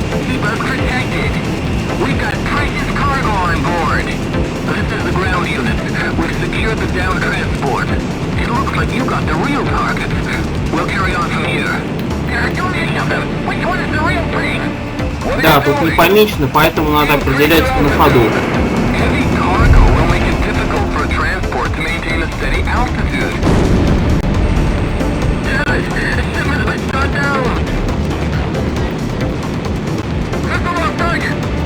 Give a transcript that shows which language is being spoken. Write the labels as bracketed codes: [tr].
[en] Keep us protected. We've got precious cargo on board. This is the ground unit. We've secured the down transport. It looks like you got the real target. We'll carry on from here. Don't hit them. Which one is the real thing? [ru] Да, тут не помечено, поэтому надо определять на ходу. [en] Heavy cargo will make it difficult for a transport to maintain a steady altitude. Shipment's been shot down. That's the wrong target.